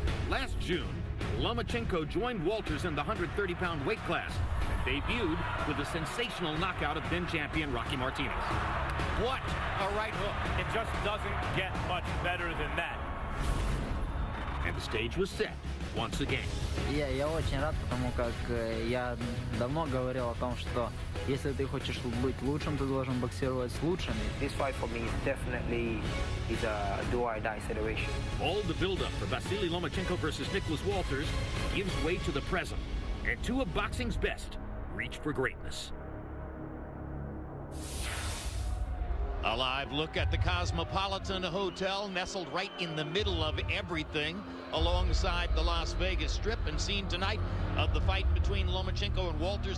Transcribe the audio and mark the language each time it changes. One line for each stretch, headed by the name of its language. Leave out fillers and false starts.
English: Last June, Lomachenko joined Walters in the 130-pound weight class and debuted with a sensational knockout of then-champion Rocky Martinez. What a right hook. It just doesn't get much better than that. And the stage was set once again.
Russian: Я очень рад, потому как я давно говорил о том, что если ты хочешь быть лучшим, ты должен боксировать с лучшими.
English: This fight for me is definitely a do-or-die situation. All the build-up for Vasy Lomachenko versus Nicholas Walters gives way to the present, and two of boxing's best reach for greatness. A live look at the Cosmopolitan Hotel, nestled right in the middle of everything, alongside the Las Vegas Strip, and seen tonight of the fight between Lomachenko and Walters.